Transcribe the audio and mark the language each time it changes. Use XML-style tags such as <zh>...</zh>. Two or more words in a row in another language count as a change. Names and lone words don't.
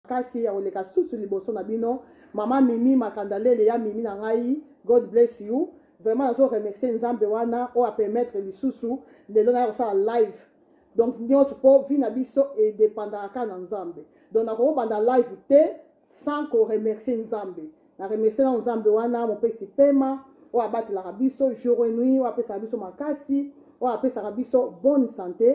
<ln>kasi ya oleka susu liboso na bino mama Mimi Makandalele ya Mimi na ngai,</ln> <en>God bless you.</en> <ln>Vraiment nazo remercier nzambe wana o a permettre lisusu lelo na ça live. Donc nyonso po vi na biso e dépendaka na nzambe. Donc na ko banda live te sans ko remercier nzambe. Na remercier na nzambe wana mo pesi pema o abatela biso</ln> <fr>jour et nuit</fr> <ln>o apesa biso makasi o apesa biso</ln> <fr>bonne santé.</fr>